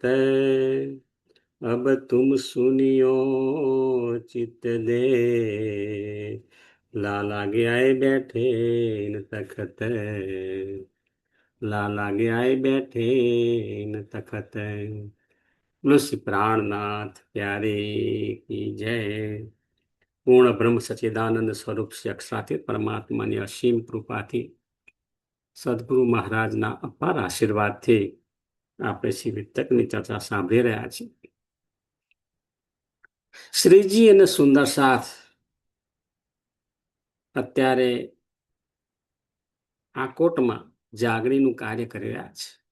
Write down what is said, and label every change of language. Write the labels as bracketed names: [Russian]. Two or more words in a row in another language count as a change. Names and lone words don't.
[Hindi] अब तुम सुनियो चित दे, लाला आए बैठे न तखत। लाला आए बैठे न तखत। बोलो श्री प्राणनाथ प्यारे की जय। [Gujarati] પૂર્ણ બ્રહ્મ સચ્ચિદાનંદ સ્વરૂપ શ્રી અક્ષરાતીત પરમાત્માની અસીમ કૃપાથી, સદગુરુ મહારાજના અપાર આશીર્વાદથી આપણે શ્રી વિતકની ચર્ચા સાંભળી રહ્યા છીએ. શ્રીજી અને સુંદર સાથ અત્યારે આ કોટમાં જાગણીનું કાર્ય કરી રહ્યા છે.